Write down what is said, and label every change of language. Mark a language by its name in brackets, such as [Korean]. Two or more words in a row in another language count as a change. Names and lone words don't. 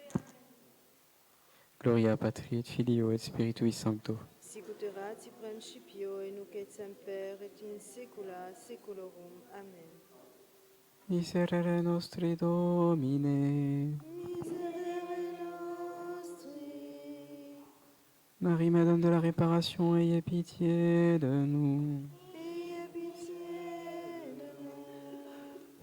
[Latin] Gloria Patri et Filio et Spiritui Sancto. Sicut erat in principio, et nunc et semper, et in saecula saeculorum. Amen. Miserere nostri Domine. Miserere nostri, [French] Marie, Madame de la Réparation, ayez pitié de nous. ayez pitié de nous.